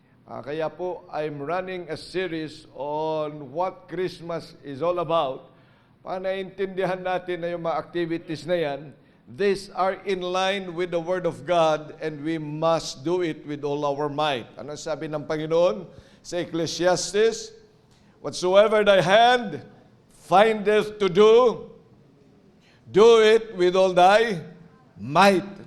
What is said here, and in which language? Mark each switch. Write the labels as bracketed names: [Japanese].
[Filipino] Kaya po, [English] I'm running a series on what Christmas is all about. [Filipino] Para naintindihan natin na yung mga activities na yan, [English] these are in line with the Word of God and we must do it with all our might. [Filipino] Ano sabi ng Panginoon sa Ecclesiastes? [English] Whatsoever thy hand findeth to do it with all thy might.